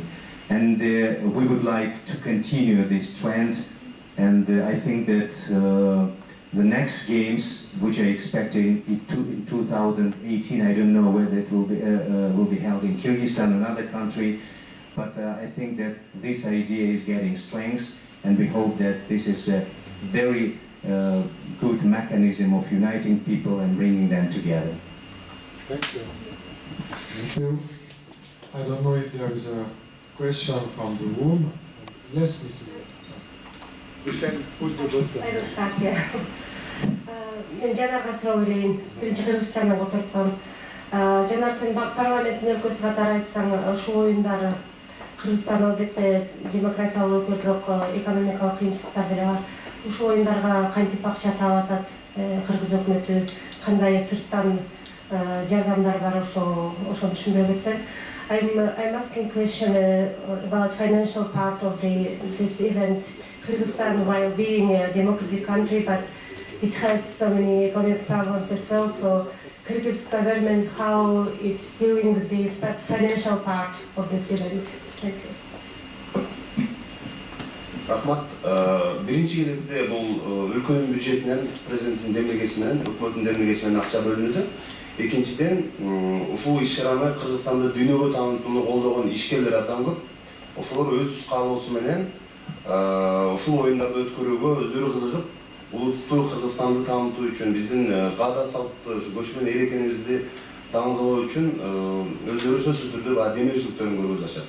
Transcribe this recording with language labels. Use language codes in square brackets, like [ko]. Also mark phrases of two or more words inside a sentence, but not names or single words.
[en] And we would like to continue this trend, and I think that the next games, which are expecting in 2018, I don't know whether it will be held in Kirghizistan, another country, but I think that this idea is getting strength, and we hope that this is a very good mechanism of uniting people and bringing them together. Thank you. Thank you. I don't know if there is a question from the room. Yes, Mrs. You can push the button. I will start here. [ky] Мен жанарга суроо берейин. Биринчи Кыргызстандан отурупмун. Жанар сен парламенттин өлкөсү катары айтсаң, ушул оюндар Кыргызстан албетте демократиялуу өлкө, бирок экономикалык кыйынчылыктар деле бар. Ушул оюндарга кантип акча таап атат Кыргыз өкмөтү, кандай сырттан жардамдар бар, ошону түшүндүрө кетсең. [en] I'm asking a question about financial part of this event. Kyrgyzstan, while being a democratic country, but it has so many economic problems as well. So, Kyrgyz government, how it's dealing with the financial part of this event? Thank you. [ky] Рахмат. Биринчи кезекте бул өлкөнүн бюджетинен, президенттин демилгеси менен, өкмөттүн демилгеси менен акча бөлүнүүдө. Экинчиден, ушул иш-чараны Кыргызстанды дүйнөгө таанытууну колдогон ишкерлер абдан көп. Ошолор өз каалоосу менен ушул оюндарды өткөрүүгө өздөрү кызыгып, улуттуу Кыргызстанды таанытуу үчүн, биздин каада салтты, көчмөн эл экенибизди даңазалоо үчүн өздөрү сөзсүз түрдө демеушиликтерин көргөзүп атышат.